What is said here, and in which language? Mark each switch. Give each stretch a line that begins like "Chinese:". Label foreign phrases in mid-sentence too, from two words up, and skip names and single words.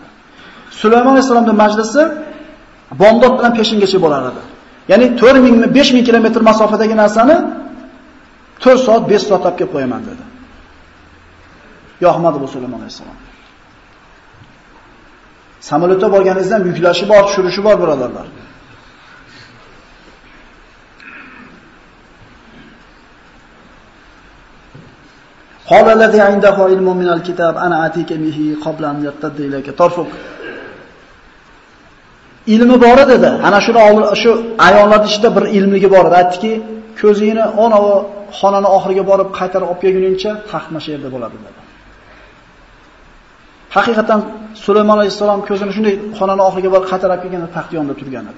Uzbek: Sulaymon alayhisalomning majlisi Bomdod bilan peshingacha bo'lar edi. Ya'ni 4000 5000 kilometr masofadagi narsani 4 soat 5 soat olib kelib qo'yaman dedi. Yo'qmadi bu Sulaymon alayhisalom. Samolyotda borganingizda yuklashi bor, tushirishi bor birodarlar.
Arabic: قال الذي عنده علم من الكتاب أنا آتيك به قبل أن يرتد إليك طرفك.
Uzbek: Ilmi bor dedi. Ana shu ayollar ichida bir ilmligi bor edi. Aytdiki, ko'zingni onavi xonani oxiriga borib qaytarib olib kelguningcha taxtma shu yerda bo'ladi dedi. Haqiqatan Sulaymon alayhisalom ko'zini shunday xonani oxiriga borib qaytarib kelganda taxt yonida turgan edi.